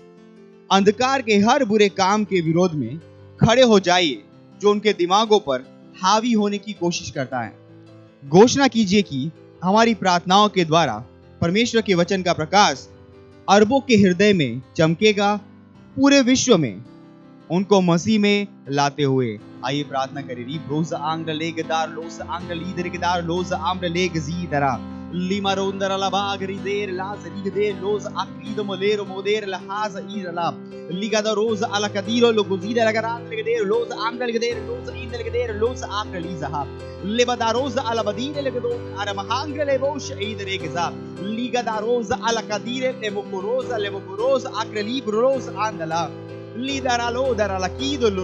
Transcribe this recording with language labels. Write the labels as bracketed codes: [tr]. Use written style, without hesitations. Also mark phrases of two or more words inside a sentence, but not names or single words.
[hi] अंधकार के हर बुरे काम के विरोध में खड़े हो जाइए जो उनके दिमागों पर हावी होने की कोशिश करता है। घोषणा कीजिए कि हमारी प्रार्थनाओं के द्वारा परमेश्वर के वचन का प्रकाश अरबों के हृदय में चमकेगा, पूरे विश्व में उनको मसीह में लाते हुए। आइए प्रार्थना करें। री ब्रोज आंग लेगदार लोस आंग लीदर गदार लोस आम्र लेग जी दरा lima rondara la bagrider la zerigder los acrido molero moder la haza irala liga da rosa ala cadiro lo cosida la garante legder los angelgder los indelgder los akraliza leva da rosa ala badine legdo ara mahangele vosh eideregza liga da rosa ala cadire levocorosa akrelibros andala lidara lodara la kido lo